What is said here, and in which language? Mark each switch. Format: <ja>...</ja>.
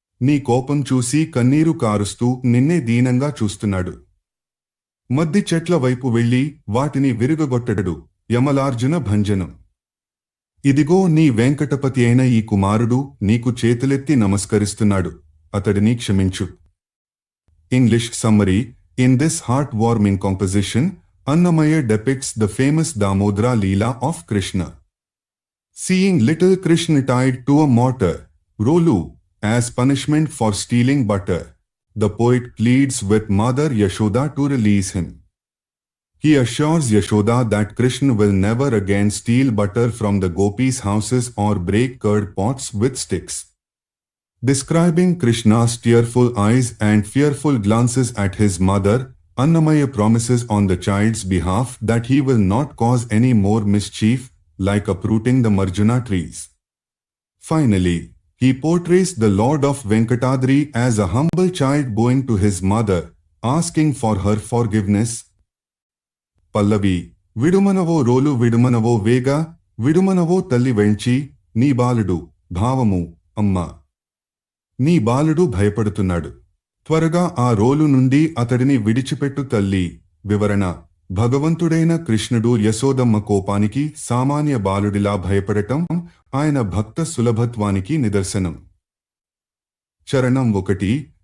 <te>నీ కోపం చూసి కన్నీరు కారుస్తూ నిన్నే దీనంగా చూస్తున్నాడు. మద్ది చెట్ల వైపు వెళ్లి వాటిని విరుగగొట్టడు. యమలార్జున భంజనం. ఇదిగో నీ వెంకటపతి అయిన ఈ కుమారుడు నీకు చేతులెత్తి నమస్కరిస్తున్నాడు. అతడిని క్షమించు.</te> <en>English summary. In this heart-warming composition, Annamaya depicts the famous Damodara Leela of Krishna. Seeing little Krishna tied to a mortar, Rolu, as punishment for stealing butter, the poet pleads with Mother Yashoda to release him. He assures Yashoda that Krishna will never again steal butter from the gopis' houses or break curd pots with sticks. Describing Krishna's tearful eyes and fearful glances at his mother, Annamaya promises on the child's behalf that he will not cause any more mischief, like uprooting the marjana trees. Finally, he portrays the Lord of Venkatadri as a humble child bowing to his mother, asking for her forgiveness. Pallavi.</en> <te>Vidumanavo rolu vidumanavo vega, vidumanavo talli venchi, నీ బాలుడు, భావము, అమ్మ. నీ బాలుడు భయపడుతున్నాడు. త్వరగా ఆ రోలు నుండి అతడిని విడిచిపెట్టు తల్లి. వివరణ. భగవంతుడైన కృష్ణుడు యశోదమ్మ కోపానికి సామాన్య బాలుడిలా భయపడటం ఆయన భక్త సులభత్వానికి నిదర్శనం. చరణం 1.</te>